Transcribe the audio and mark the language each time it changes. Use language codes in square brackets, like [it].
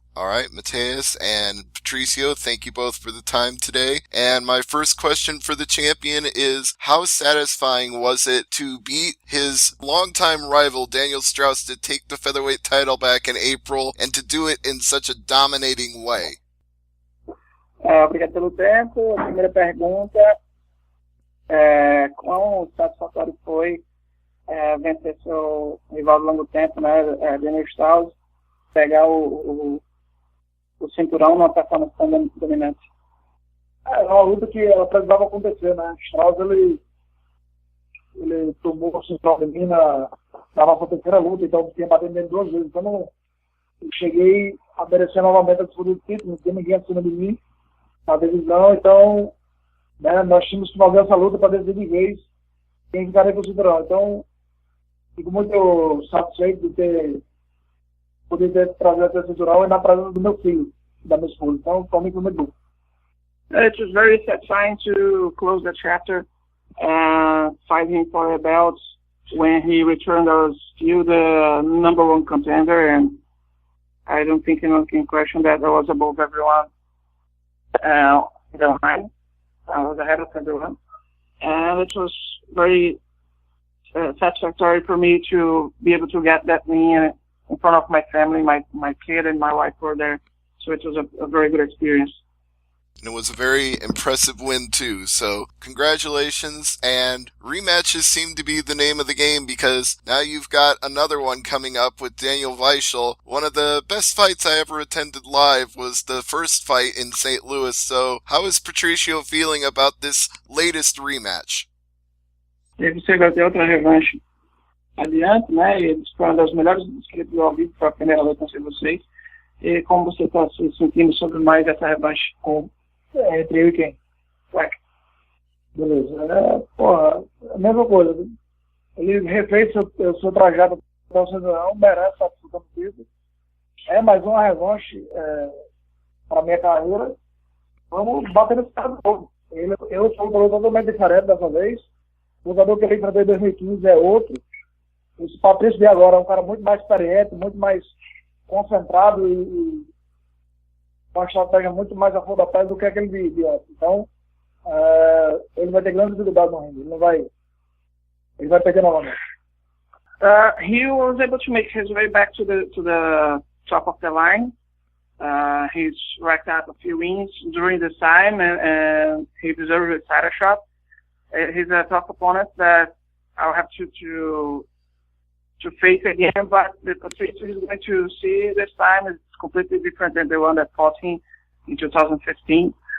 [en] All right, Mateus and Patricio, thank you both for the time today. And my first question for the champion is, how satisfying was it to beat his longtime rival, Daniel Straus, to take the featherweight title back in April and to do it in such a dominating way? [pt] Obrigado pelo tempo. A primeira pergunta, quão satisfatório foi vencer seu rival de longo tempo, né, Daniel Straus, pegar o cinturão numa performance tão dominante? É uma luta que ela precisava acontecer, né? Straus, ele tomou o cinturão de mim na nossa terceira luta, então tinha batido nele 2 vezes. Então eu cheguei a merecer novamente a disputa do título, não tinha ninguém acima de mim na divisão, então, né, nós tínhamos que fazer essa luta para decidir de vez quem ficaria com o cinturão. Então, fico muito satisfeito de poder ter trazido esse cinturão e na presença do meu filho, da minha esposa. Então, para mim foi muito bom. [en] It was very satisfying to close the chapter, fighting for a belt when he returned. I was still the number 1 contender, and I don't think anyone can question that I was above everyone. In the line, I was ahead of everyone, and it was very satisfactory for me to be able to get that win in front of my family. My kid and my wife were there, so it was a very good experience. And it was a very impressive win, too. So, congratulations. And rematches seem to be the name of the game because now you've got another one coming up with Daniel Weichel. One of the best fights I ever attended live was the first fight in St. Louis. So, how is Patricio feeling about this latest rematch? [pt] Teve que ter outra revanche adiante, né? Eles foram uma das melhores inscritos ao vivo para a primeira luta com vocês. E como você está se sentindo sobre mais essa revanche entre eu e quem? Ué. Beleza. A mesma coisa. Ele refez seu trajeto para o cinturão, merece a disputa do título. É mais uma revanche para a minha carreira. Vamos bater nesse cara de novo. Eu sou um lutador totalmente diferente dessa vez. O lutador que ele enfrentou em 2015 é outro. Esse Patricio de agora é um cara muito mais experiente, muito mais concentrado e com uma estratégia muito mais a fundo da pele do que aquele de antes. Então, ele vai ter grandes dificuldades no ringue. Ele vai perder novamente. [en] He was able to make his way back to the top of the line. He's racked up a few wins during this time, and he deserves a title shot. He's a tough opponent that I'll have to face again, but the Patricio he's going to see this time is completely different than the one that fought him in 2015.